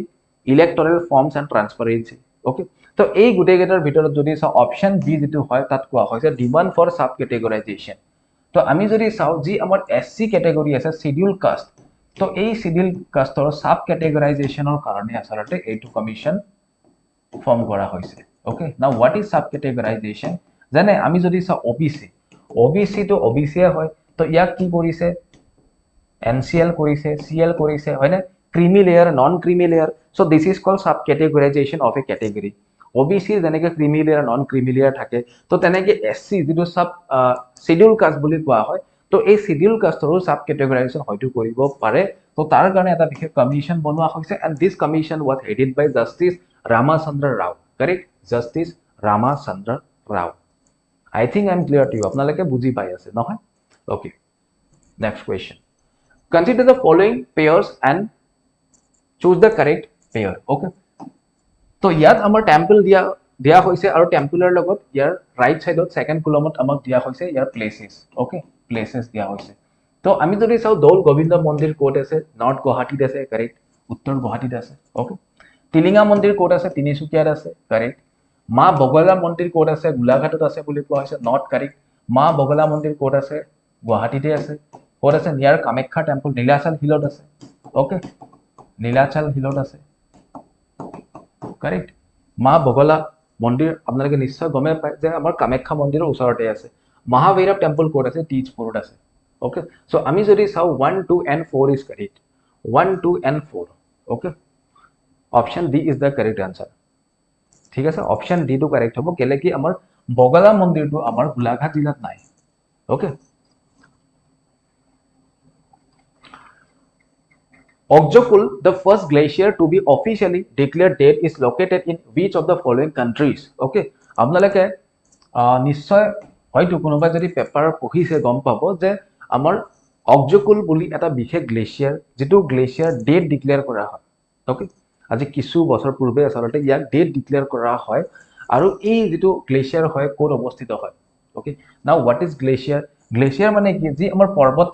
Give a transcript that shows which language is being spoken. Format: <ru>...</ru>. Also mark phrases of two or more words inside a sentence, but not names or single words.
<en>electoral forms and transparency</en> <as>ওকে তো এই গোটেইকেইটাৰ ভিতৰত যদি চাওঁ</as> <en>option B</en> <as>যিটো হয় তাত কোৱা হৈছে</as> <en>demand for sub categorization</en> <as>তো আমি যদি চাওঁ যি আমাৰ</as> <en>SC category</en> <as>আছে</as> <en>scheduled caste</en> <as>তো এই</as> <en>scheduled casteৰ sub categorizationৰ</en> <as>কাৰণে আসলতে এইটো</as> <en>commission form</en> <as>কৰা হৈছে</as> <en>okay now what is sub categorization</en> <as>জানে আমি যদি চাওঁ ওবিসি তো ওবিসি হয় তো ইয়াক কি কৰিছে এনসিএল কৰিছে সিএল কৰিছে হয়নে</as> <en>creamy layer non creamy layer so this is called sub categorization of a category OBC</en> <as>যেনেকৈ</as> <en>creamy layer non creamy layer</en> <as>থাকে তো তেনেকৈ এসসি যেটো</as> <en>sub scheduled caste</en> <as>বুলি কোৱা হয় তো এই</as> <en>scheduled casteৰো sub categorization</en> <as>হয়তো কৰিব পাৰে তো তাৰ কাৰণে এটা বিশেষ কমিশন বনোৱা হৈছে</as> <en>and this commission was headed by Justice Ramachandra Rao correct Justice Ramachandra Rao I think I'm clear to you.</en> <as>আপোনালোকে বুজি পাই আছে নহয়</as> <en>okay next question consider the following pairs and choose the correct pair okay</en> <as>তো ইয়াত আমাৰ টেম্পল দিয়া হৈছে আৰু টেম্পলৰ লগত ইয়াৰ</as> <en>right sideত second columnত</en> <as>আমাক দিয়া হৈছে ইয়াৰ প্লেसेস okay প্লেसेस দিয়া হৈছে তো আমি যদি চাও দৌল গোবিন্দ মন্দিৰ কোট আছে নৰ্থ গুৱাহাটীত আছে কাৰেক্ট উত্তৰ গুৱাহাটীত আছে okay টিলিঙা মন্দিৰ কোট আছে তিনিচুকীয়াত আছে কাৰেক্ট মা বগলা মন্দিৰ কোট আছে গোলাঘাটত আছে বুলি কোৱা হৈছে</as> <en>not correct</en> <as>মা বগলা মন্দিৰ কোট আছে গুৱাহাটীতে আছে কোট আছে</as> <en>near Kamakhya temple</en> <as>নীলাচল হিলত আছে ওকে নীলাচল হিলত আছে কাৰেক্ট মা বগলা মন্দিৰ আপোনালোকে নিশ্চয় গমে পায় যে আমাৰ কামাখ্যা মন্দিৰৰ ওচৰতে আছে মহাভৈৰৱ টেম্পল কোট আছে টিজপুৰত</as> <en>আছে okay so</en> <as>আমি যদি চাও</as> <en>1 2 and 4 is correct 1 2 and 4 okay option D is the correct answer</en> <as>ঠিক আছে</as> <en>option D</en> <as>টো কারেক্ট হ'ব কেলে কি আমাৰ বগলা মন্দিৰটো আমাৰ গোলাঘাট জিলাত নাই</as> <en>ওকে Ogjokul, the first glacier to be officially declared dead, is located in which of the following countries?</en> <as>Okay, আপোনালোকে নিশ্চয় হয়তো কোনোবা যদি পেপাৰ পঢ়িছে গম পাব যে আমাৰ অগজকুল বুলি এটা বিশেষ গ্লেচিয়াৰ যেটো গ্লেচিয়াৰ</as> <en>dead declare</en> <as>কৰা হয় ওকে আজি কিছু বছৰ পূৰ্বে আসলতে ইয়াক</as> <en>dead declare</en> <as>কৰা হয় আৰু এই যেটো গ্লেচিয়াৰ হয় কোন অৱস্থিত হয়</as> <en>okay now what is glacier</en> <as>গ্লেচিয়াৰ মানে কি যি আমাৰ পৰ্বত</as>